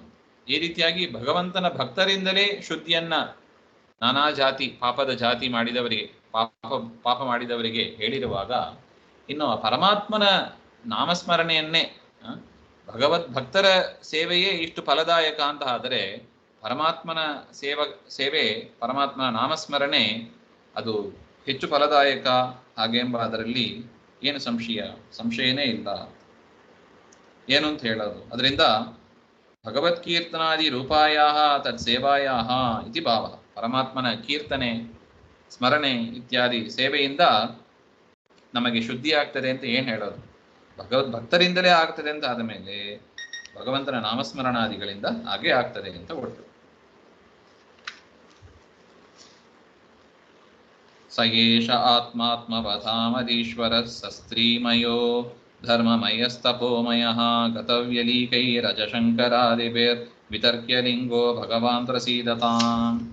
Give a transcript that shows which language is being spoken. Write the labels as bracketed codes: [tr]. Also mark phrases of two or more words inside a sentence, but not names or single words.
[kn] ಈ ರೀತಿಯಾಗಿ ಭಗವಂತನ ಭಕ್ತರಿಂದಲೇ ಶುದ್ಧಿಯನ್ನ ನಾನಾ ಜಾತಿ ಪಾಪದ ಜಾತಿ ಮಾಡಿದವರಿಗೆ, ಪಾಪ ಮಾಡಿದವರಿಗೆ ಹೇಳಿರುವಾಗ, ಇನ್ನು ಪರಮಾತ್ಮನ ನಾಮಸ್ಮರಣೆಯನ್ನೇ, ಭಗವದ್ ಭಕ್ತರ ಸೇವೆಯೇ ಇಷ್ಟು ಫಲದಾಯಕ ಅಂತ ಆದರೆ ಪರಮಾತ್ಮನ ಸೇವೆ, ಪರಮಾತ್ಮನ ನಾಮಸ್ಮರಣೆ ಅದು ಹೆಚ್ಚು ಫಲದಾಯಕ ಹಾಗೆಂಬ ಅದರಲ್ಲಿ ಏನು ಸಂಶಯನೇ ಇಲ್ಲ. ಏನು ಅಂತ ಹೇಳೋದು? ಅದರಿಂದ [sa] भगवत्कीर्तनादि रूपाय तत् सेवाय इति भाव. [kn] ಪರಮಾತ್ಮನ ಕೀರ್ತನೆ, ಸ್ಮರಣೆ ಇತ್ಯಾದಿ ಸೇವೆಯಿಂದ ನಮಗೆ ಶುದ್ಧಿ ಆಗ್ತದೆ ಅಂತ ಏನು ಹೇಳೋದು? ಭಗವದ್ ಭಕ್ತರಿಂದಲೇ ಆಗ್ತದೆ ಅಂತ ಆದ ಮೇಲೆ ಭಗವಂತನ ನಾಮಸ್ಮರಣಾದಿಗಳಿಂದ ಹಾಗೆ ಆಗ್ತದೆ ಅಂತ ಒಟ್ಟು. [sa] सयेष आत्मात्मवधामदीश्वर सस्त्रीमयो धर्ममयस्तपोमय गतव्यलीकैरजशंकरादिभिर् वितर्क्य लिंगो भगवान् प्रसीदतां.